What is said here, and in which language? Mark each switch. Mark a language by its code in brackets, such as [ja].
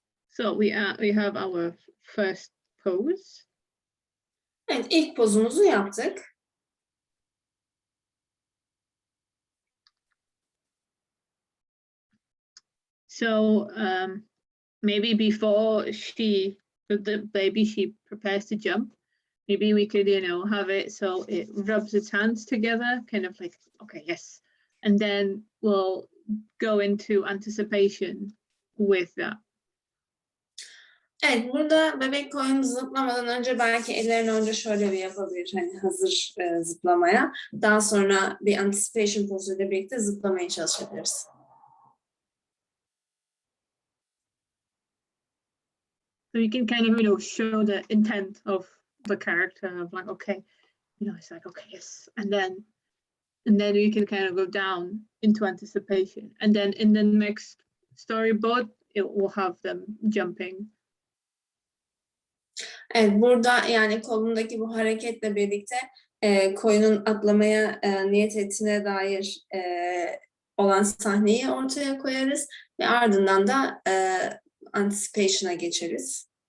[en] So we have our first pose. [tr] Evet, ilk pozumuzu yaptık. [en] So maybe before the baby sheep prepares to jump, maybe we could, have it so it rubs its hands together, kind of like, okay, yes. And then we'll go into anticipation with that. [tr] Evet, burada bebek koyun zıplamadan önce belki ellerini önce şöyle bir yapabilir, hani hazır zıplamaya. Daha sonra bir anticipation pozuyla birlikte zıplamaya çalışabiliriz. [en] So you can kind of, show the intent of the character of like, okay, it's like, okay, yes. And then you can kind of go down into anticipation. And then in the next storyboard, it will have them jumping. [tr] Evet, burada yani kolundaki bu hareketle birlikte koyunun atlamaya niyet ettiğine dair olan sahneyi ortaya koyarız ve ardından da anticipation'a geçeriz.